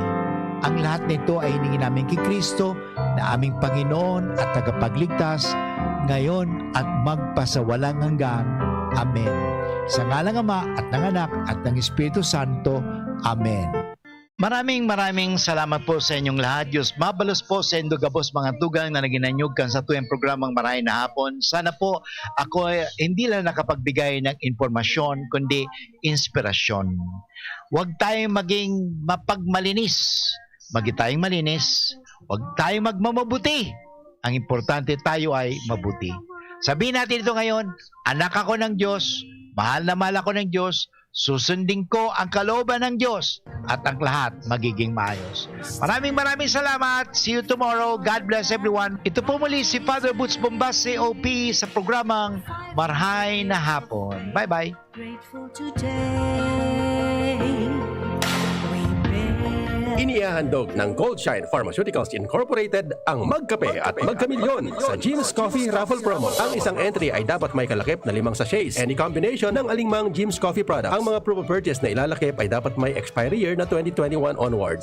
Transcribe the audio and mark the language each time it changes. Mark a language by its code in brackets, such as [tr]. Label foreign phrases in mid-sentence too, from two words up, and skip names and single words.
[tl] Ang lahat nito ay hiningi namin kay Kristo na aming Panginoon at tagapagligtas ngayon at magpasawalang hanggan. Amen. Sa ngalan ng Ama at ng Anak at ng Espiritu Santo. Amen. Maraming salamat po sa inyong lahat. [bik] Diyos mabalos po sa inyong gabos mga tugang na naginanyog kan sa tuwing programang Marahay na Hapon. [tl] Sana po ako hindi lang nakapagbigay ng informasyon kundi inspirasyon. Huwag tayong maging mapagmalinis. Maging tayong malinis. Huwag tayong magmamabuti. Ang importante tayo ay mabuti. Sabihin natin ito ngayon, anak ako ng Diyos, mahal na mahal ako ng Diyos, susundin ko ang kalooban ng Diyos at ang lahat magiging maayos. Maraming salamat. [en] See you tomorrow. God bless everyone. [tl] Ito po muli si Father Boots Bombas, COP sa programang Marahay na Hapon. [en] Bye-bye. Grateful today. [tl] Inihahandog ng Goldshine Pharmaceuticals Incorporated ang Magkape at Magkamilyon sa Jim's Coffee Raffle Promo. Ang isang entry ay dapat may kalakip na 5 sachets. [en] Any combination [tl] ng alingmang Jim's Coffee products. Ang mga [en] promo purchase [tl] na ilalakip ay dapat may [en] expiry year [tl] na 2021 onwards.